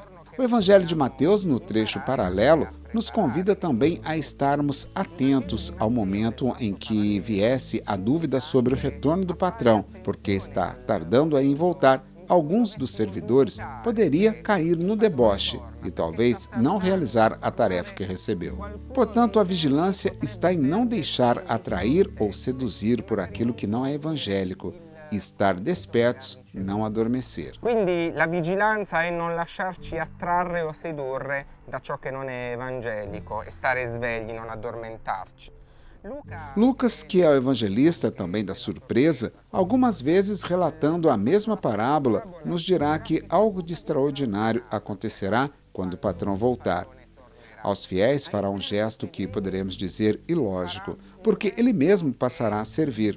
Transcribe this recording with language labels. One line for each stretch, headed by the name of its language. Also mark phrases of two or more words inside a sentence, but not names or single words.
Portuguese: O Evangelho de Mateus, no trecho paralelo, nos convida também a estarmos atentos ao momento em que viesse a dúvida sobre o retorno do patrão, porque está tardando em voltar alguns dos servidores poderia cair no deboche e talvez não realizar a tarefa que recebeu. Portanto, a vigilância está em não deixar atrair ou seduzir por aquilo que não é evangélico, e estar despertos, não adormecer.
Italian: Quindi la vigilanza è non lasciarci attrarre o sedurre da ciò che non è evangelico e stare svegli, non addormentarci.
Portuguese: Lucas, que é o evangelista também da surpresa, algumas vezes relatando a mesma parábola, nos dirá que algo de extraordinário acontecerá quando o patrão voltar. Aos fiéis fará um gesto que poderemos dizer ilógico, porque ele mesmo passará a servir.